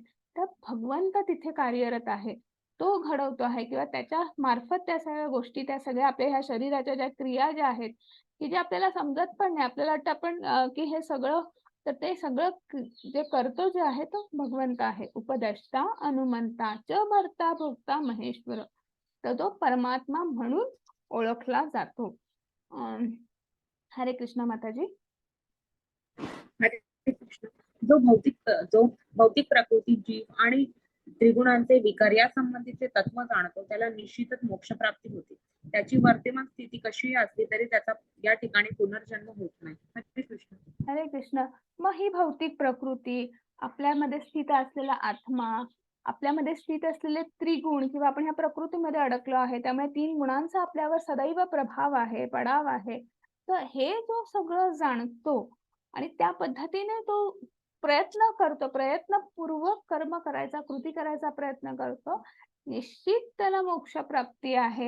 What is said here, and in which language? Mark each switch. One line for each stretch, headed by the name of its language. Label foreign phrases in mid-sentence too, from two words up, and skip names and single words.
Marathi: तर भगवंत तिथे कार्यरत आहे. तो घडवतो आहे किंवा त्याच्या मार्फत त्या सगळ्या गोष्टी, त्या सगळ्या आपल्या ह्या शरीराच्या ज्या क्रिया ज्या आहेत, की जे आपल्याला समजत पण नाही. आपल्याला वाटतं आपण की हे सगळं तर ते सगळं जे करतो जे आहे तो भगवंत आहे.
Sanskrit: उपदेष्टा, अनुमंता च भर्ता भोक्ता महेश्वर.
Marathi: तर तो परमात्मा म्हणून ओळखला जातो. हरे कृष्ण माताजी. हरे कृष्ण. जो भौतिक प्रकृती, जीव आणि त्रिगुणांचे विकार या संबंधीचे तत्व जाणतो त्याला निश्चितच मोक्षप्राप्ती होते. त्याची वर्तमान स्थिती कशीही असली तरी त्याचा या ठिकाणी पुनर्जन्म होत नाही. हरे कृष्ण. हरे कृष्ण. मग ही भौतिक प्रकृती, आपल्यामध्ये स्थित असलेला आत्मा, आपल्यामध्ये स्थित असलेले त्रिगुण किंवा आपण ह्या प्रकृतीमध्ये अडकलो आहे, त्यामुळे 3 गुणांचा आपल्यावर सदैव प्रभाव आहे, पडाव आहे. तर हे जो सगळं जाणतो आणि त्या पद्धतीने तो प्रयत्न करतो, प्रयत्नपूर्वक कर्म करायचा, कृती करायचा प्रयत्न करतो, निश्चित त्याला मोक्षप्राप्ती आहे.